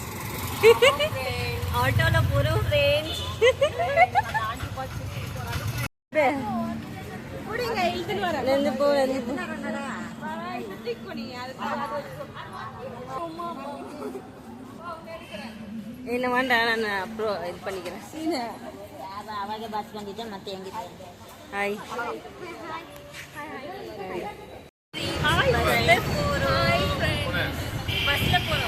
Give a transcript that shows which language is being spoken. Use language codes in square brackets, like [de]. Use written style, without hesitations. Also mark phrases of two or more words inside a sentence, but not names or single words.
[ta] ஆட்டோல போறோம் ஃப்ரெண்ட்ஸ். என்ன வேண்டாம், நான் அப்புறம் இது பண்ணிக்கிறேன். [kn] ಅವಾಗ ಬಸ್ ಬಂದಿದ್ದೆ ಮತ್ತೆ ಹೆಂಗಿತ್ತು. ಹಾಯ್ [ta] ಬಸ್ல போறோம்.